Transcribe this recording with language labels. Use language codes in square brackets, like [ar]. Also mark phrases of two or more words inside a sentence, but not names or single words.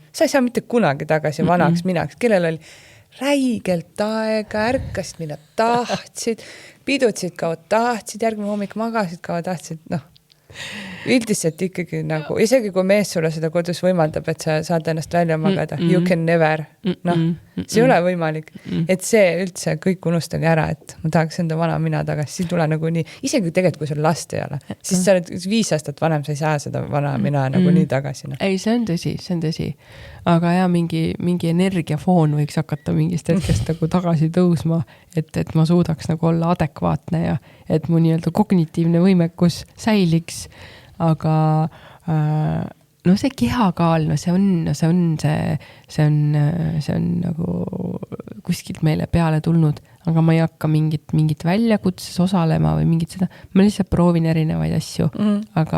[et] Sa ei saa mitte kunagi tagasi vanaks minaks, kellel oli räigelt aega, ärkasid, mida tahtsid, pidutsid kaua tahtsid, järgmine hommik magasid kaua tahtsid, üldiselt ikkagi nagu, isegi kui mees sulle seda kodus võimaldab, et sa saad ennast välja magada, [en] you can never, [et] see ei ole võimalik, et see üldse kõik unustage ära, et ma tahaks enda vana mina tagasi, siis tule nagu nii, isegi tegelikult kui sul last ei ole, siis sa oled 5 aastat vanem, sa ei saa seda vana mina nagu nii tagasi. Ei, see on tõsi, aga ja mingi energiafoon võiks hakata mingist hetkest nagu tagasi tõusma, et ma suudaks nagu olla adekvaatne ja et mu nii-öelda kognitiivne võimekus säiliks, aga see kehakaal, see on nagu kuskilt meile peale tulnud, aga ma ei hakka mingit väljakutses osalema või mingit seda, ma lihtsalt proovin erinevaid asju, aga